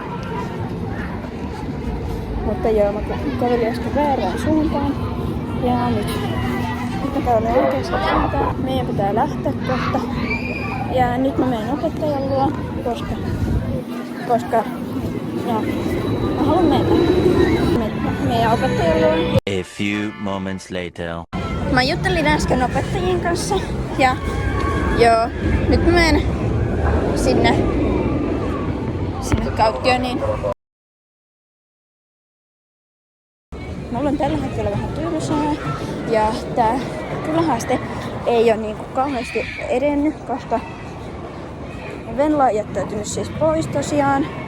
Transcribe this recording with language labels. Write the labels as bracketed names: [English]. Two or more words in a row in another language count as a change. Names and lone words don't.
[Finnish] Mutta joo, mä kävelin äsken väärään suuntaan ja nyt mä käyn oikeaan suuntaan. Meidän pitää lähteä kohta. Ja nyt mä menen opettajan luo, koska no, mä haluan mennä meidän opettajan luo. [English] A few moments later. [Finnish] Mä juttelin äsken opettajien kanssa ja joo, nyt mä menen sinne Kautioniin. Mulla on tällä hetkellä vähän tylsää ja tää kyllähaaste ei oo niinku kauheasti edennyt, koska Venla on jättäytynyt siis pois tosiaan.